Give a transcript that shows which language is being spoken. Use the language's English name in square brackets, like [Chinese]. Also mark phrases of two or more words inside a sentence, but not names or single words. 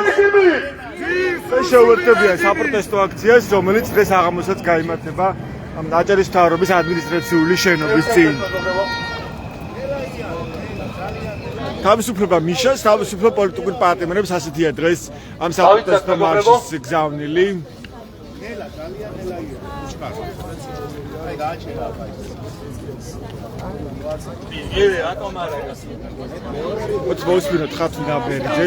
[Georgian] შეუერთებიან საპროტესტო აქციას, რომელიც დღეს აღამოსაც გაიმართება აჭარის მთავრობის ადმინისტრაციული შენობის წინ. თავისუფლება მიშას, თავისუფლება პოლიტიკურ პარტნიორებს ასეთია დღეს ამ საპროტესტო მარშის გზავნილი. [English] What's most been a trap in our marriages?